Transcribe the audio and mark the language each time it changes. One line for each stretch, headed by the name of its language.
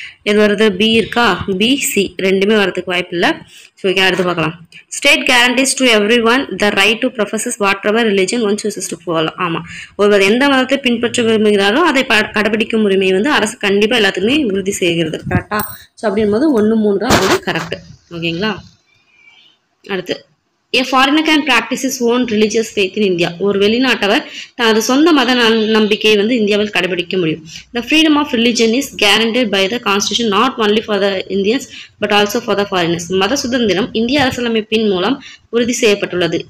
Tamil: எது வருது? பி இருக்கா? பி, சி 2மே வரதுக்கு வாய்ப்பு இல்லை. ஸோ அடுத்து பார்க்கலாம்.
English: State guarantees to everyone the right to professes whatever religion one chooses to follow.
Tamil: ஆமாம், ஒருவர் எந்த மதத்தை பின்பற்ற விரும்புகிறாரோ அதை கடைபிடிக்கும் உரிமை வந்து அரசு கண்டிப்பாக எல்லாத்துக்குமே உறுதி செய்கிறது. கரெக்டா? ஸோ அப்படின்போது 1, 3 தான் அது கரெக்ட். ஓகேங்களா.
English: அடுத்து, A foreigner can practice his own religious faith in India.
Tamil: ஒரு வெளிநாட்டவர் தனது சொந்த மத நம்பிக்கையை வந்து இந்தியாவில் கடைபிடிக்க முடியும்.
English: The freedom of religion is guaranteed by the constitution not only for the Indians but also for the foreigners.
Tamil: மத சுதந்திரம் இந்திய அரசியலமைப்பின் மூலம் உறுதி செய்யப்பட்டுள்ளது.